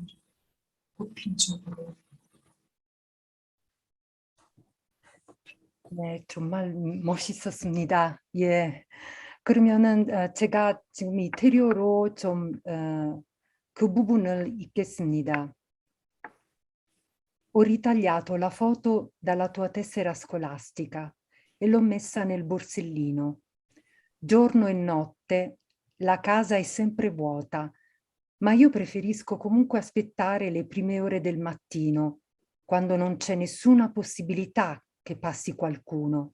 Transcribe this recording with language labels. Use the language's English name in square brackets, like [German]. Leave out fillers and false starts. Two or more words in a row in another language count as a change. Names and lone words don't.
[Korean] 꽃핀 쪽으로. 네, 정말 멋있었습니다. 예. 그러면은 제가 지금 이태리어로 좀 그 부분을 읽겠습니다. [Italian] Ho ritagliato la foto dalla tua tessera scolastica e l'ho messa nel borsellino. Giorno e notte la casa è sempre vuota, ma io preferisco comunque aspettare le prime ore del mattino, quando non c'è nessuna possibilità che passi qualcuno.